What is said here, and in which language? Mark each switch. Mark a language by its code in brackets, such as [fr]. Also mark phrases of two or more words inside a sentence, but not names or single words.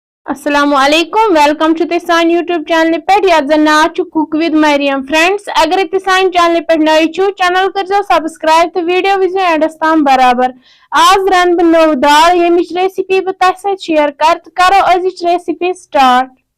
[ks] अस्सलामुअलैकुम [en] welcome to [ks] सान [en] YouTube channel [ks] पे यार नाव कुक विद मरियम फ्रेंड्स अगर सान चैनल पे नई छो चैनल कर सब्सक्राइब तो वीडियो विजो एंडस तम बराबर आज रन बह नव दाल यमिच रेसिपी बह तथ शेयर कर तो करो अजिच [en] recipe start.